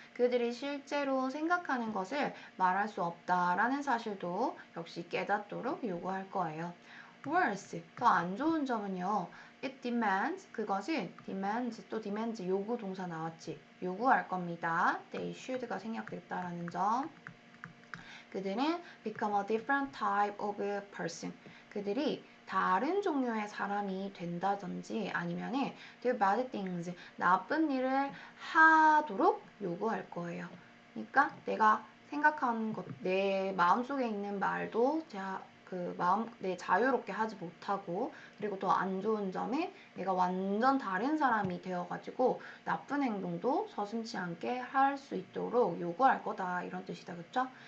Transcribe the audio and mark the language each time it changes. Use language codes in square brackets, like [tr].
[ko] 그들이 실제로 생각하는 것을 말할 수 없다라는 사실도 역시 깨닫도록 요구할 거예요. Worse, 더 안 좋은 점은요. [en] It demands, [ko] 그것은 demands, 또 demands 요구 동사 나왔지. 요구할 겁니다. They should가 생략됐다라는 점. 그들은 [en] become a different type of person. [ko] 그들이 다른 종류의 사람이 된다든지 아니면은 [en] do bad things, [ko] 나쁜 일을 하도록 요구할 거예요. 그러니까 내가 생각하는 것, 내 마음속에 있는 말도 내 자유롭게 하지 못하고, 그리고 더 안 좋은 점이 내가 완전 다른 사람이 되어가지고 나쁜 행동도 서슴지 않게 할 수 있도록 요구할 거다, 이런 뜻이다. 그쵸?